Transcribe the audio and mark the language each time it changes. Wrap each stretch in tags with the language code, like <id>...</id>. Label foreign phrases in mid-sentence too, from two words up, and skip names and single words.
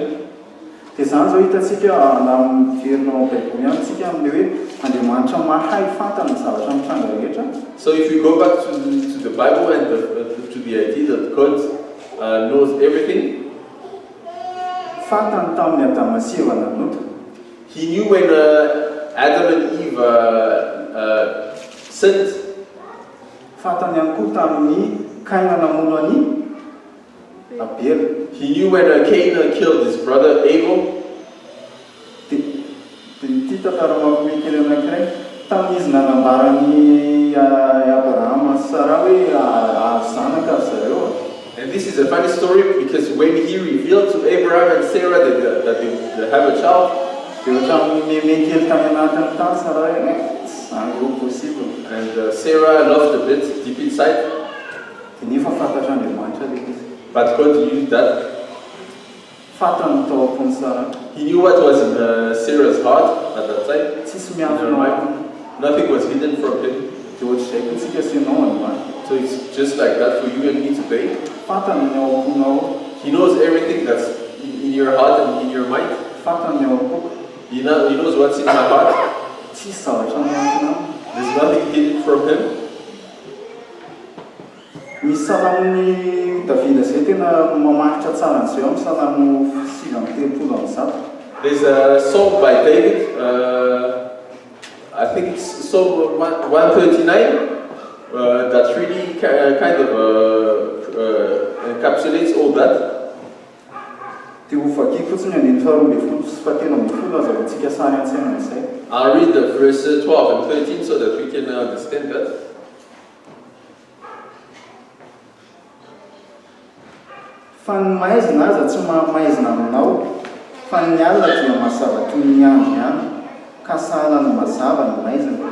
<en>So if we go back to the Bible and to the idea that God knows everything, He knew when Adam and Eve sinned. He knew when Cain killed his brother Abel.</en> <mg>ny Abraham sy Sara hoe zanaka zareo.</mg> <en>And this is a funny story because when he revealed to Abraham and Sarah that they have a child,</en> <mg>dia ohatran'ny mekely tany anatin'ny tany Sara hoe zany io possible.</mg> <en>and Sarah loved a bit deep inside,</en> <mg>Dia nefa fantatra Andriamanitra ilay izy.</mg> <en>but God knew that.</en> <mg>Fantany tao am-pony Sara.</mg> <en>He knew what was in Sarah's heart at that time.</en> <mg>Tsisy</mg> <en>In her</en> <mg>miafina</mg> <en>mind. Nothing was hidden from him.</en> <mg>dia ohatr'izay koa tsika sy ianao Andriamanitra.</mg> <en>So it's just like that for you and me today.</en> <mg>Fantany ny ao am-ponao,</mg> <en>He knows everything that's in your heart and in your mind.</en> <mg>fantany ny ao am-poko.</mg> <en>He knows what's in my heart.</en> <mg>Tsisy zavatra miafina aminy.</mg> <en>There's nothing hidden from him.</en> <mg>Misy salamon'ny Davida izay tena mamaritra tsara an'izay ao amin'ny salamo 6:30.</mg> <en>There's a song by David, I think it's Psalm 139, that really kind of encapsulates all that.</en> <mg>Dia ho vakiako fotsiny andiny faharoa ambin'ny folo sy fahatelo ambin'ny folo aza antsika sary an-tsaina izay.</mg> <en>I'll read the verse 12 and 13 so that we can understand that.</en> <mg>Fa ny maizina aza tsy mahaizina aminao, fa ny alina dia mazava toy ny andro ihany, ka sahala ny mazava ny maizina.</mg>